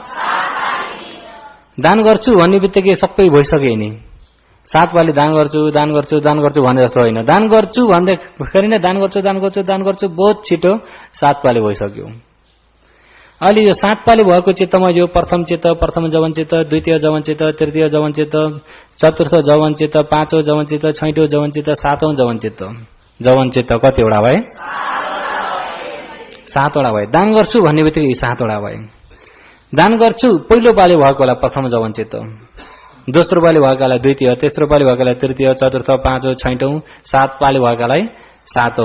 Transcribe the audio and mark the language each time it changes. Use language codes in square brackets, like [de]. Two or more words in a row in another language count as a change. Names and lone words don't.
[ne] दान गर्छु भन्ने बित्तिकै सबै भइसक्यो नि। 7 पाली दान गर्छु भने जस्तो होइन। दान गर्छु भन्दाखेरि नै दान गर्छु बहुत छिटो 7 पाली भइसक्यो। अहिले यो 7 पाली भएको चित्तमा यो प्रथम चित्त, प्रथम जवन चित्त, द्वितीय जवन चित्त, तृतीय जवन चित्त, चतुर्थ जवन चित्त, पाँचौं जवन चित्त, छैटौं जवन चित्त, सातौं जवन चित्त। जवन चित्त कतिवटा भए? 7 वटा भए। दान गर्छु भन्ने बित्तिकै 7 वटा भए। दान गर्छु पहिलो पाली भएकोलाई प्रथम जवन चित्त, दोस्रो पाली भएकालाई द्वितीय, तेस्रो पाली भएकालाई तृतीय, चतुर्थ, पाँचौं, छैटौं, 7 पाली भएकालाई सातौं।